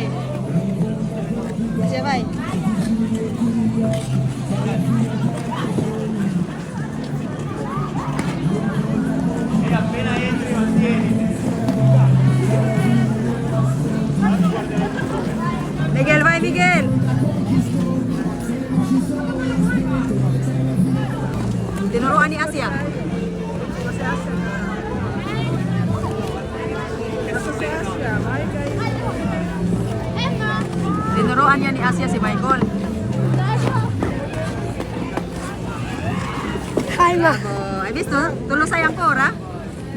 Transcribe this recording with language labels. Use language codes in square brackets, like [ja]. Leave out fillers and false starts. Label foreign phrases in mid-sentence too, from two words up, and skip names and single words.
[it] Asia, vai. Miguel, vai Miguel. [tl] Tinuruan ni Asia. Tinuruan niya ni Asia si Michael. [en] Hi, Ma. [it] Hai visto? Tu lo sai ancora?